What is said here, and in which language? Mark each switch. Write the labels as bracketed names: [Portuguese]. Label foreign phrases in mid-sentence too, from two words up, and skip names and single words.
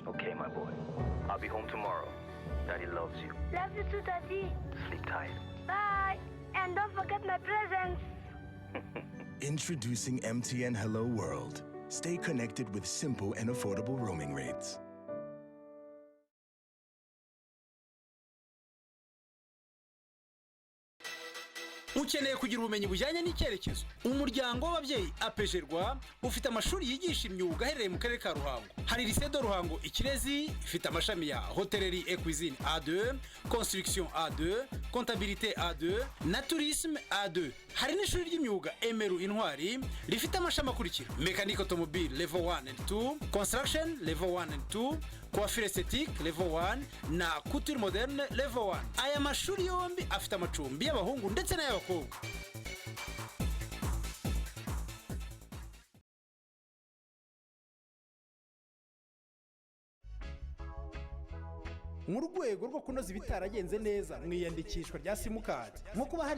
[English] Okay, my boy. I'll be home tomorrow. Daddy loves you. Love you too, Daddy. Sleep tight. Bye. And don't forget my presents. Introducing MTN Hello World. Stay connected with simple and affordable roaming rates. [Kinyarwanda] Ukeneye kugira ubumenyi bujyanye n'icyerekezo. Umuryango w'ababyeyi apejerwa ufite amashuri yigisha imyuga aherereye mu karere ka Ruhango. Hari lycée de Ruhango Ikirezi ifite amashami ya [French] hôtellerie et cuisine [Kinyarwanda] A2, construction A2, comptabilité A2 na tourisme A2. Hari n'ishuri ry'imyuga Emeru Intwari rifite amashami akurikira: [French] mécanique automobile [English] level 1 and 2, construction level 1 and 2, [French] coiffure esthétique level 1 na couture moderne level 1. [Kinyarwanda] Aya mashuri yombi afite amacumbi y'abahungu ndetse n'ay'abakobwa. mu rwego rwo kunoza ibitaragenze neza mu iyandikishwa rya simukadi, nko kuba hari